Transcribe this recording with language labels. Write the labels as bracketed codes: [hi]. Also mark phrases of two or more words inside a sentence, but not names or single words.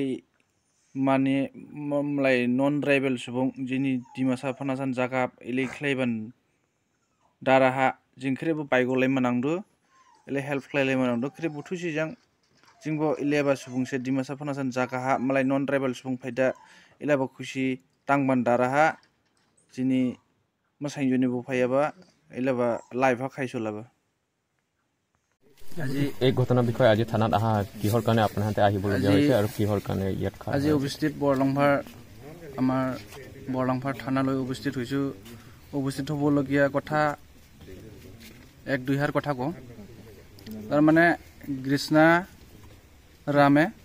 [dis] माने ममलाय नन ट्राइबल सुबुं जिनि दिमासा फानासान जागा इलाय ख्लायबान दाराहा जिंख्रेबो बायगलाय मानांदो इले हेल्प ख्लायलाय मानांदो ख्रे बुथुसिजों जिंबो इलेबा सुबुंसे दिमासा फानासान जागाहा मलाई नन ट्राइबल सुबुं फायदा इलेबा खुशी तांबान दाराहा जिनि मसाइजोनि बो फायाबा इलेबा लाइफा खायसलाबा [as] আজি এই ঘটনাৰ বিষয়ে আজি থানাত আহা কিহৰ কাৰণে আপোনাহঁতে আহিবলগীয়া হৈছে আৰু কিহৰ কাৰণে ইয়াত আজি উপস্থিত বৰলংভাৰ আমাৰ বৰলংভাৰ থানালৈ উপস্থিত হৈছো উপস্থিত হ'বলগীয়া কথা এক দুইহার কথা কওঁ তাৰ মানে কৃষ্ণা ৰামে